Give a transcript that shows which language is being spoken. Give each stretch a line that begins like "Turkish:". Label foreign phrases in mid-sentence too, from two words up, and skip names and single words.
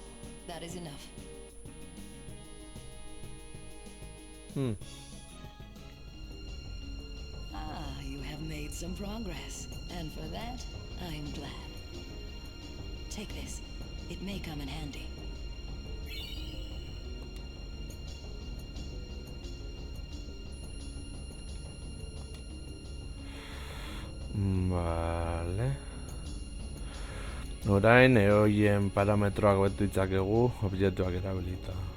English: That is enough. You have made some progress, and for that, I am glad. Take this. It may come in handy.
Basque: Vale. Orain eoien parametroak betu ditzakegu objektuak erabilita.